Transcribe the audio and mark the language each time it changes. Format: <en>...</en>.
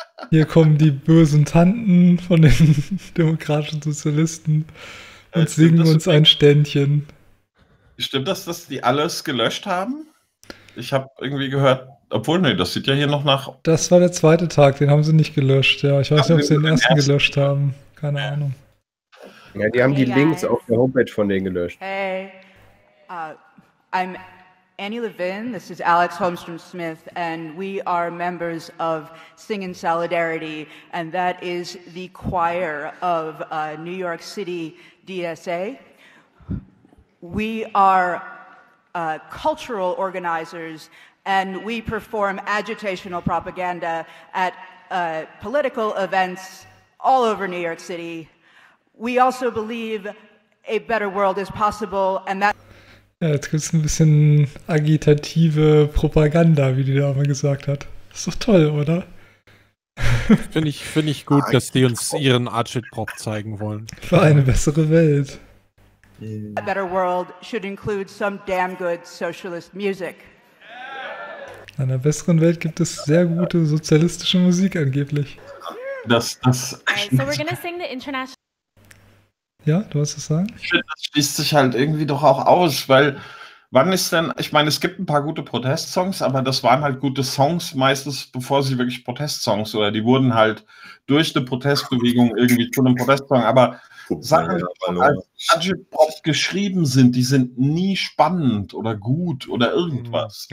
<de>Hier kommen die bösen Tanten von den demokratischen Sozialisten und singen uns ein Ständchen. Stimmt das, dass die alles gelöscht haben? Ich habe irgendwie gehört, obwohl, nee, das sieht ja hier noch nach... Das war der zweite Tag, den haben sie nicht gelöscht. Ja, ich weiß nicht, ob sie den ersten gelöscht haben. Keine Ahnung. Ja, die haben die Links auf der Homepage von denen gelöscht.</de> <en>Hey, I'm Annie Levin, this is Alex Holmstrom-Smith, and we are members of Sing in Solidarity, and that is the choir of New York City DSA. We are cultural organizers, and we perform agitational propaganda at political events all over New York City. We also believe a better world is possible, and that...</en> <de>Ja, jetzt gibt es ein bisschen agitative Propaganda, wie die Dame gesagt hat. Ist doch toll, oder? Finde ich gut, dass die uns ihren Agitprop zeigen wollen. Für eine bessere Welt.</de> <en>A better world should include some damn good socialist music.</en> <de>In einer besseren Welt gibt es sehr gute sozialistische Musik angeblich. Das.</de> <en>So we're gonna sing the international.</en> <de>Ja, du hast es sagen? Ich finde, das schließt sich halt irgendwie doch auch aus, weil wann ist denn, ich meine, es gibt ein paar gute Protestsongs, aber das waren halt gute Songs meistens, bevor sie wirklich Protestsongs oder die wurden halt durch eine Protestbewegung irgendwie zu einem Protestsong, aber Sachen, die als Agitprop geschrieben sind, die sind nie spannend oder gut oder irgendwas.</de>